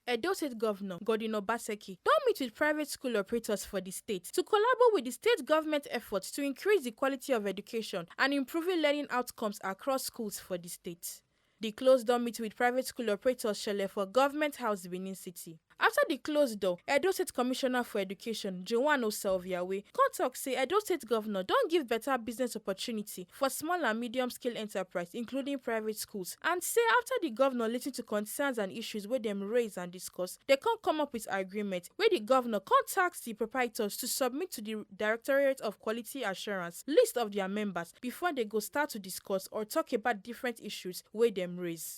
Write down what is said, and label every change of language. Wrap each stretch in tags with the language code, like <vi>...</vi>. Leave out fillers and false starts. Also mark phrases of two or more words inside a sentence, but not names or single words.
<pcm>Edo State Governor Godwin Obaseki don meet with private school operators for the state to collaborate with the state government efforts to increase the quality of education and improving learning outcomes across schools for the state. The closed-door meeting with private school operators shele for Government House, Benin City. After the closed door, Edo State Commissioner for Education, Joanne Oselviawe, come talk say Edo State Governor don give better business opportunity for small and medium-scale enterprise, including private schools, and say after the governor lis ten to concerns and issues wey dem raise and discuss, they can't come up with agreement wey the governor come task the proprietors to submit to the Directorate of Quality Assurance list of their members before they go start to discuss or talk about different issues wey dem raise.</pcm>